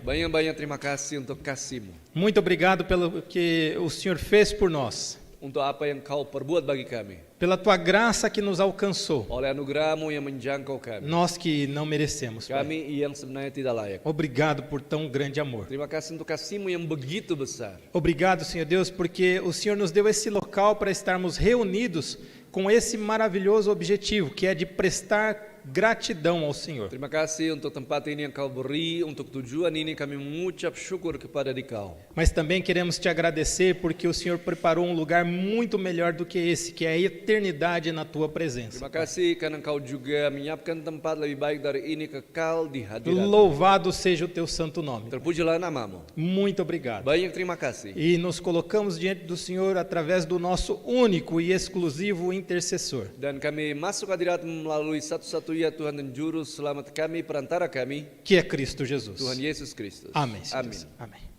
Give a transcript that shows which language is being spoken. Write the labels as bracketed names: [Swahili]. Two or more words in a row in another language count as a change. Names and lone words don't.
[Indonesian] Banyak-banyak terima kasih untuk kasih-Mu. [Portuguese] Muito obrigado pelo que o Senhor fez por nós. [Indonesian] Untuk apa yang Kau perbuat bagi kami. [Portuguese] Pela tua graça que nos alcançou. [Indonesian] Oleh anugerah-Mu yang menjangkau kami. [Portuguese] Nós que não merecemos, Pai. [Indonesian] Kami yang sebenarnya tidak layak. [Portuguese] Obrigado por tão grande amor. [Indonesian] Terima kasih untuk kasih-Mu yang begitu besar. [Portuguese] Obrigado, Senhor Deus, porque o Senhor nos deu esse local para estarmos reunidos com esse maravilhoso objetivo, que é de prestar gratidão ao Senhor. [Indonesian] Terima kasih untuk tempat ini yang Kau beri, untuk tujuan ini kami mengucap syukur kepada Dikau. [Portuguese] Mas também queremos te agradecer porque o Senhor preparou um lugar muito melhor do que esse, que é a eternidade na tua presença. [Indonesian] Terima kasih karena Kau juga menyiapkan tempat lebih baik dari ini, kekal di hadirat. [Portuguese] Louvado seja o teu santo nome. [Indonesian] Terpujilah nama-Mu. [Portuguese] Muito obrigado. [Indonesian] Banyak terima kasih. [Portuguese] E nos colocamos diante do Senhor através do nosso único e exclusivo intercessor. [Indonesian] Dan kami masuk hadirat melalui satu-satunya Tuhan dan Juru Selamat kami, perantara kami, [Portuguese] que é Cristo Jesus. [Indonesian] Tuhan Yesus Kristus. [Portuguese] Amém. [Indonesian] Amin. [Portuguese] Amém.